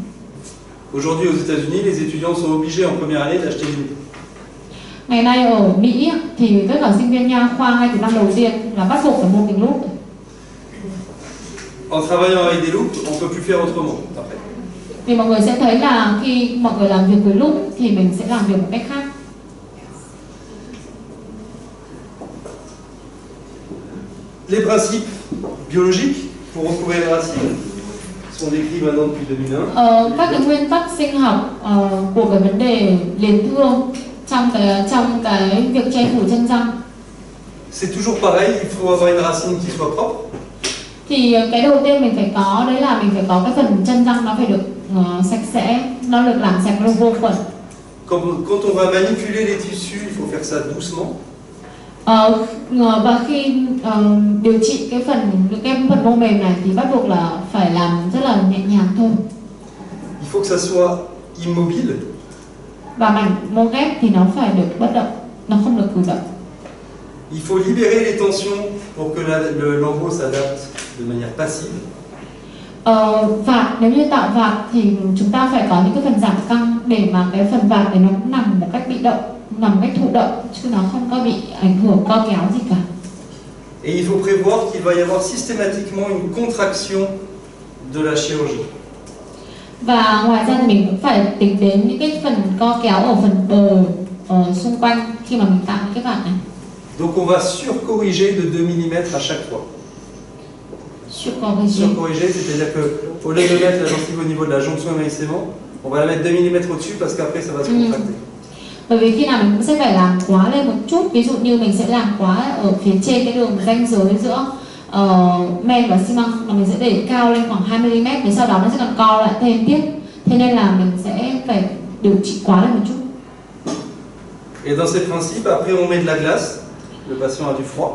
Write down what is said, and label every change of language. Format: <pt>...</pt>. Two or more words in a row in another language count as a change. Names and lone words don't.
<fr>Aujourd'hui aux États-Unis, les étudiants sont obligés en première année d'acheter une loupe.</fr> <vi>Ngày nay ở Mỹ thì tất cả sinh viên nha khoa ngay từ năm đầu tiên là bắt buộc phải mua kính lúp.</vi> <fr>En travaillant avec des loupes, on ne peut plus faire autrement après.</fr> <vi>Vì mọi người sẽ thấy là khi mọi người làm việc với lúp thì mình sẽ làm việc một cách khác.</vi> <fr>Les principes biologiques pour recouvrer les racines sont décrits maintenant depuis 2001.</fr> <vi>Các cái nguyên tắc sinh học của cái vấn đề liền thương trong cái việc che phủ chân răng.</vi> <fr>C'est toujours pareil, il faut avoir une racine qui soit propre.</fr> <vi>Thì cái đầu tiên mình phải có đấy là mình phải có cái phần chân răng nó phải được sạch sẽ, nó được làm sạch, nó vô khuẩn.</vi> <fr>Quand on va manipuler les tissus, il faut faire ça doucement.</fr> <vi>Và khi điều trị cái phần mô mềm này thì bắt buộc là phải làm rất là nhẹ nhàng thôi.</vi> <fr>Il faut que ça soit immobile.</fr> <vi>Và mảnh mô ghép thì nó phải được bất động, nó không được cử động.</vi> <fr>Il faut libérer les tensions pour que l'embout s'adapte de manière passive.</fr> <vi>Vạt, nếu như tạo vạt thì chúng ta phải có những cái phần giảm căng để mà cái phần vạt này nó nằm một cách bị động, nằm một cách thụ động chứ nó không có bị ảnh hưởng co kéo gì cả.</vi> <fr>Et il faut prévoir qu'il va y avoir systématiquement une contraction de la chirurgie.</fr> <vi>Và ngoài ra thì mình cũng phải tính đến những cái phần co kéo ở phần bờ xung quanh khi mà mình tạo những cái vạt này.</vi> <fr>Donc on va surcorriger de 2 mm à chaque fois. Surcorriger, c'est-à-dire qu'au lieu de mettre la gencive au niveau de la jonction émaillissement, on va la mettre 2 mm au-dessus parce qu'après ça va se contracter.</fr> <vi>Bởi vì khi nào mình cũng sẽ phải làm quá lên một chút, ví dụ như mình sẽ làm quá ở phía trên cái đường ranh giới giữa men và xi măng, mà mình sẽ để cao lên khoảng 2 mm, thì sau đó nó sẽ còn co lại thêm tiếp. Thế nên là mình sẽ phải điều trị quá lên một chút.</vi> <fr>Et dans ces principes, après on met de la glace, le patient a du froid.</fr>